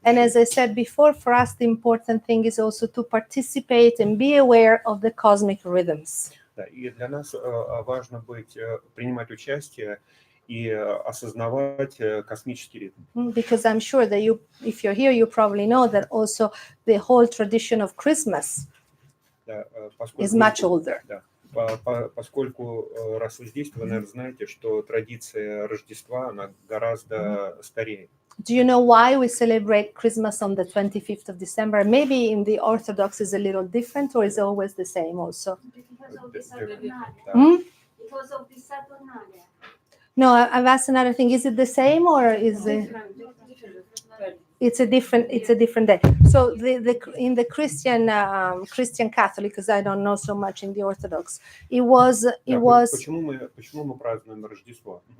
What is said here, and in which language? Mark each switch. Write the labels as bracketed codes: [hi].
[en] And as I said before, for us, the important thing is also to participate and be aware of the cosmic rhythms. [ru] Да, и для нас важно принимать участие и осознавать космический ритм. [en] Because I'm sure that you, if you're here, you probably know that also the whole tradition of Christmas [ru] Да, [en] is much older. [ru] Да, поскольку, раз вы здесь, вы, наверное, знаете, что традиция Рождества, она гораздо старее. [en] Do you know why we celebrate Christmas on the 25th of December? Maybe in the Orthodox is a little different, or is it always the same also? Because of the Saturnalia. Hmm? Because of the Saturnalia. No, I've asked another thing. Is it the same, or is it? It's a different day. So in the Christian Catholic, because I don't know so much in the Orthodox, it was [ru] Почему мы празднуем Рождество?